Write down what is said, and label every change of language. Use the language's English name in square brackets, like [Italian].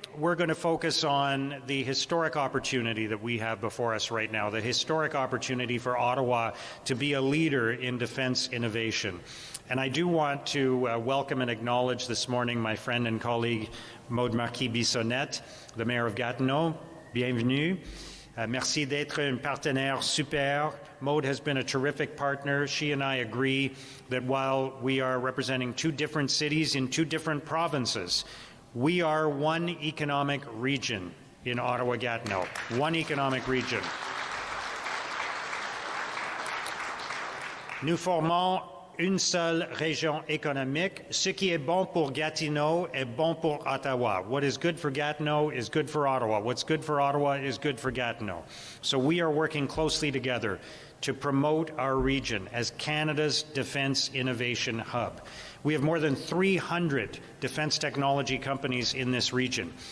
[English] we're going to focus on the historic opportunity that we have before us right now, the historic opportunity for Ottawa to be a leader in defense innovation. And I do want to welcome and acknowledge this morning my friend and colleague Maude Marquis-Bissonnette, the Mayor of Gatineau. [French] Bienvenue. Merci d'être un partenaire super. [English] Maude has been a terrific partner. She and I agree that while we are representing two different cities in two different provinces, we are one economic region in Ottawa-Gatineau, one economic region. [French] Nous formons une seule région économique. Ce qui est bon pour Gatineau est bon pour Ottawa. [English] What is good for Gatineau is good for Ottawa. What's good for Ottawa is good for Gatineau. So we are working closely together to promote our region as Canada's defense innovation hub. We have more than 300 defense technology companies in this region.